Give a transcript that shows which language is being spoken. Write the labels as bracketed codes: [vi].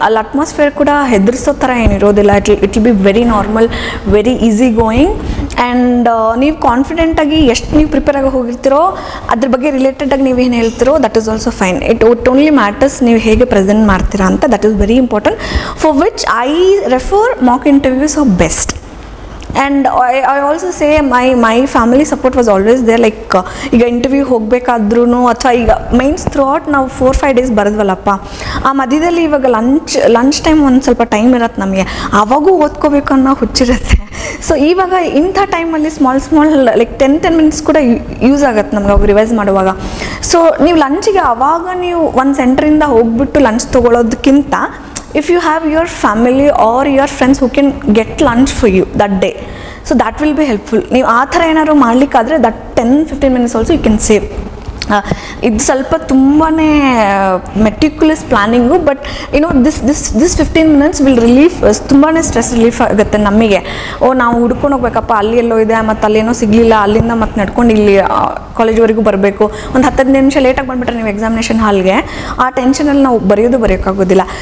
[kn] ಅಲ್ಲಿ ಅಟ್ಮಾಸ್ಫಿಯರ್ ಕೂಡ ಹೆದರ್ಸೋ ಥರ ಏನಿರೋದಿಲ್ಲ. [en] It will be very normal, very easy going. [kn] And ನೀವು ಕಾನ್ಫಿಡೆಂಟಾಗಿ ಎಷ್ಟು ನೀವು ಪ್ರಿಪೇರ್ ಆಗಿ ಹೋಗಿರ್ತೀರೋ ಅದ್ರ ಬಗ್ಗೆ ರಿಲೇಟೆಡಾಗಿ ನೀವೇನು ಹೇಳ್ತಿರೋ [en] That is also fine. It only matters [kn] ನೀವು ಹೇಗೆ ಪ್ರೆಸೆಂಟ್ ಮಾಡ್ತೀರಾ ಅಂತ. [en] That is very important, for which I refer mock interviews are best. And I also say my family support was always there. [kn] Like ಈಗ interview ಹೋಗಬೇಕಾದ್ರೂ ಅಥವಾ ಈಗ mains through out ನಾವು 4-5 days ಬರೋದ್ವಲ್ಲಪ್ಪ, ಆ ಮಧ್ಯದಲ್ಲಿ ಇವಾಗ ಲಂಚ್ ಟೈಮ್ ಒಂದು ಸ್ವಲ್ಪ ಟೈಮ್ ಇರತ್ತೆ ನಮಗೆ, ಅವಾಗೂ ಓದ್ಕೋಬೇಕು ಅನ್ನೋ ಹುಚ್ಚಿರುತ್ತೆ. ಸೊ ಇವಾಗ ಇಂಥ ಟೈಮಲ್ಲಿ ಸ್ಮಾಲ್ ಲೈಕ್ 10 ಮಿನಿಟ್ಸ್ ಕೂಡ ಯೂಸ್ ಆಗುತ್ತೆ ನಮ್ಗೆ ಅವಾಗ ರಿವೈಸ್ ಮಾಡುವಾಗ. ಸೊ ನೀವು ಲಂಚಿಗೆ ಅವಾಗ ನೀವು ಒಂದು ಸೆಂಟ್ರಿಂದ ಹೋಗ್ಬಿಟ್ಟು lunch ತೊಗೊಳೋದಕ್ಕಿಂತ, [en] if you have your family or your friends who can get lunch for you that day, so that will be helpful. [kn] ನೀವು ಆ ಥರ ಏನಾದ್ರು ಮಾಡಲಿಕ್ಕಾದರೆ [en] that 10-15 minutes also you can save. [kn] ಇದು ಸ್ವಲ್ಪ ತುಂಬಾ meticulous planning, [en] but this 15 minutes will relief, [kn] ತುಂಬಾ stress relief ಆಗುತ್ತೆ ನಮಗೆ. ನಾವು ಹುಡ್ಕೊಂಡು ಹೋಗ್ಬೇಕಪ್ಪ, ಅಲ್ಲಿ ಎಲ್ಲೋ ಇದೆ, ಮತ್ತು ಅಲ್ಲೇನೋ ಸಿಗಲಿಲ್ಲ, ಅಲ್ಲಿಂದ ಮತ್ತೆ ನಡ್ಕೊಂಡು ಇಲ್ಲಿ ಕಾಲೇಜ್ವರೆಗೂ ಬರಬೇಕು, ಒಂದು 10-15 ನಿಮಿಷ ಲೇಟಾಗಿ ಬಂದುಬಿಟ್ರೆ ನೀವು ಎಕ್ಸಾಮಿನೇಷನ್ ಹಾಲ್ಗೆ, ಆ ಟೆನ್ಷನಲ್ಲಿ ನಾವು ಬರೆಯೋಕ್ಕಾಗೋದಿಲ್ಲ.